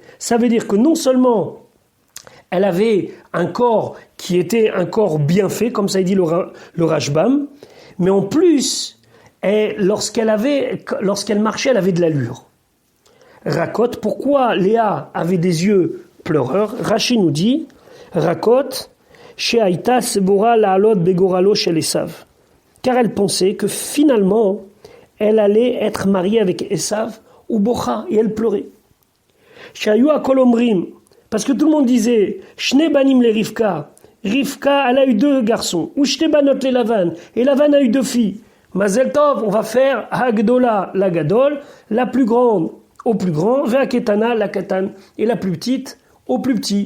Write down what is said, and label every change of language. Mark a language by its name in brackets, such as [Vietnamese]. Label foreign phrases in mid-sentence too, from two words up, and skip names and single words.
[French] Ça veut dire que non seulement elle avait un corps qui était un corps bien fait, comme ça dit le Rashbam, mais en plus, lorsqu'elle marchait, elle avait de l'allure. Rakot, pourquoi Léa avait des yeux pleureurs? Rashi nous dit, [Hebrew] רכות שהיתה סבורה לעלות בגורלו של עשו. [French] Car elle pensait que finalement, elle allait être mariée avec Esav ou Bocha, et elle pleurait. [Hebrew] שהיו הכל אומרים, [French] parce que tout le monde disait, [Hebrew] שני בנים לרבקה, רבקה, [French] elle a eu 2 garçons, ou [Hebrew] שתי בנות ללבן, [French] et Lavan a eu 2 filles. [Hebrew] מזל טוב, [French] on va faire [Hebrew] הגדולה לגדול, [French] la plus grande au plus grand, [Hebrew] והקטנה לקטן, [French] et la plus petite au plus petit.